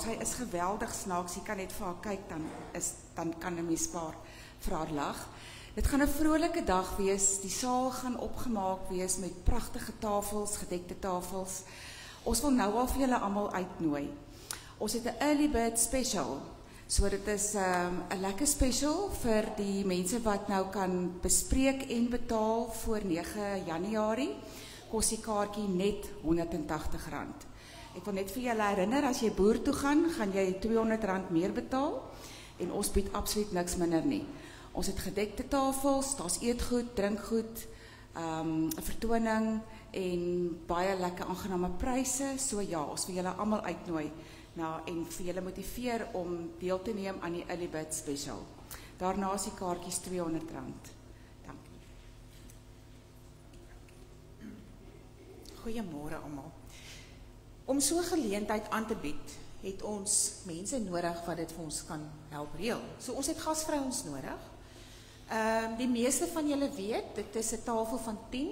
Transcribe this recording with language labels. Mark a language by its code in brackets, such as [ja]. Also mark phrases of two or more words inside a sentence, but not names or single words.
[af] Sy is geweldig snaaks. Jy kan net vir haar kyk, dan kan 'n mens spaar vir haar lag. Dit gaan 'n vrolike dag wees. Die saal gaan opgemaak wees met pragtige tafels, gedekte tafels. Ons wil nou al vir julle almal uitnooi. Ons het 'n [en] early bird special. [af] So dit is 'n lekker special vir die mense wat nou kan bespreek en betaal voor 9 Januarie. Kos die kaartjie net R180. Ek wil net vir julle herinner, as jy boer toe gaan, gaan jy R200 meer betaal en ons bied absoluut niks minder nie. Ons het gedekte tafels, daar's eetgoed, drinkgoed, 'n vertoning en baie lekker aangename pryse. So ja, ons wil julle almal uitnooi en vir julle motiveer om deel te neem aan die [en] early bird special. [af] Daarna is die kaartjies R200. Dankie. Goeiemôre almal. Om so 'n geleentheid aan te bied, het ons mense nodig wat dit vir ons kan help reël. So ons het gasvrouens nodig. Die meeste van julle weet, dit is 'n tafel van 10.